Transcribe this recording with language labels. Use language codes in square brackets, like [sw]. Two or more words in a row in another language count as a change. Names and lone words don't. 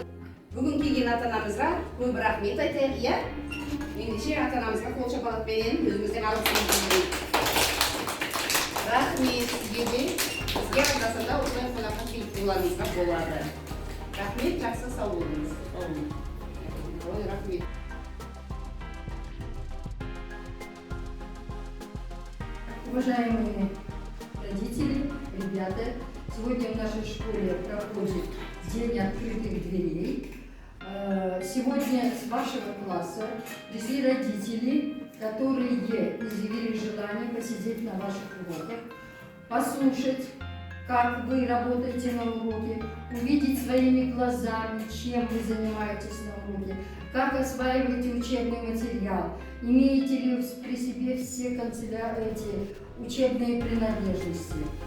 [kk] Бүгін келген ата-анамызға көп рахмет айтайық, ендеше ата-анамызға қол шапалақпен өзіміздің алғысымызды білдірейік. Рахмет сізге де, бізге анда-санда осылай қонаққа келіп боларыңызға болады. Рахмет, жақсы сау болыңыз. Рахмет. [ru] Уважаемые родители, ребята, сегодня в нашей школе проходит День открытых дверей. Сегодня с вашего класса пришли родители, которые изъявили желание посидеть на ваших уроках, послушать, как вы работаете на уроке, увидеть своими глазами, чем вы занимаетесь на уроке, как осваиваете учебный материал, имеете ли при себе все эти учебные принадлежности.